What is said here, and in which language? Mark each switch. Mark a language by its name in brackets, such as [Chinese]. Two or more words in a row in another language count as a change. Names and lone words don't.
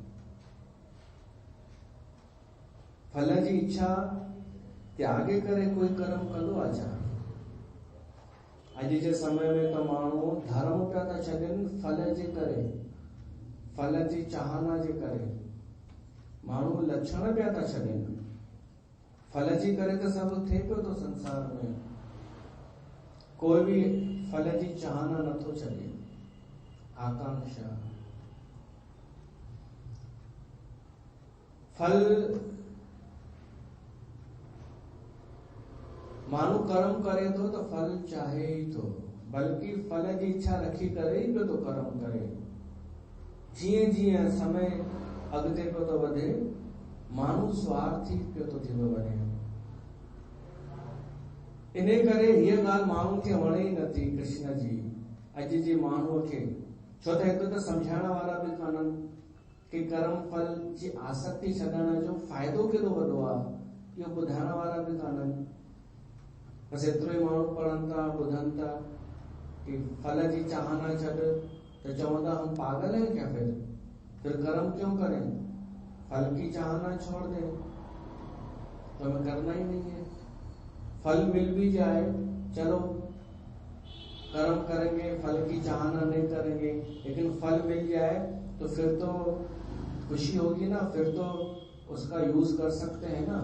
[Sindhi] फल जी इच्छा त्यागे करे कोई कर्म कंदो आहे छा? अॼु जे समय में त माण्हू धर्म पिया था छॾनि फल जे करे, फल जी चाहना जे करे। माण्हू लक्षण पिया था छॾनि, फल जी करे त सभु थिए पियो थो संसार में। कोई भी फल जी चाहना नथो छॾे, आकांक्षा। फल माण्हू कर्म करे थो त फल चाहे ही थो, बल्कि फल जी इच्छा रखी करे ही पियो थो कर्म करे। जीअं जीअं समय अॻिते पियो थो वधे, माण्हू स्वार्थी पियो थो थींदो वञे। इन करे हीअ ॻाल्हि माण्हू खे वणे ई नथी कृष्ण जी, अॼु जे माण्हूअ खे। छो त हिकु त सम्झाइण वारा भी कान्हनि कि कर्म फल जी आसक्ति छॾण जो फ़ाइदो केॾो वॾो आहे, इहो ॿुधाइण वारा भी कान्हनि। बस एतिरो ही माण्हू पढ़नि था, ॿुधनि था कि फल जी चाहना छॾ, तो चवंदा [Hindi] हम पागल हैं क्या? फिर कर्म क्यों करें? फल की चाहना छोड़ दें, तो हमें करना ही नहीं है। फल मिल भी जाए, चलो कर्म करेंगे, फल की चाहना नहीं करेंगे, लेकिन फल मिल जाए तो फिर तो खुशी होगी ना, फिर तो उसका यूज कर सकते हैं ना।